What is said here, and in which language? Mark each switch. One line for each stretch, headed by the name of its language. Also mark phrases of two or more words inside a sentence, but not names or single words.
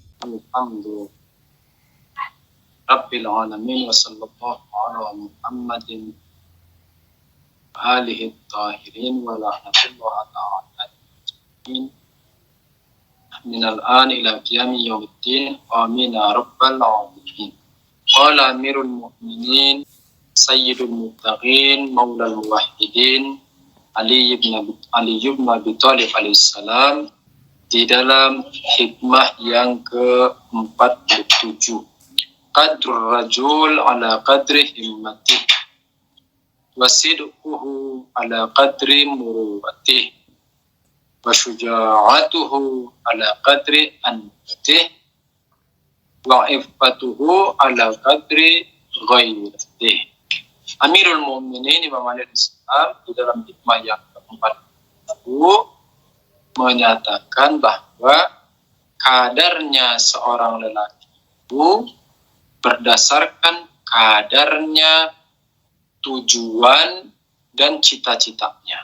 Arabic: الحمد رب العالمين وصلى الله على محمد آله الطاهرين ولعنة الله على أجمعين من الآن إلى قيام يوم الدين آمين يا رب العالمين. قال أمير المؤمنين سيد المتقين مولى الموحدين علي بن أبي طالب عليه السلام
Indonesian: di dalam hikmah yang ke-47.
Arabic: قدر الرجل على قدر همته وصدقه على قدر مروءته وشجاعته على قدر أنفته وعفته على قدر غيرته. أمير المؤمنين
Indonesian: Imam Ali Islam di dalam hikmah yang ke-40 menyatakan bahwa kadarnya seorang lelaki itu berdasarkan kadarnya tujuan dan cita-citanya.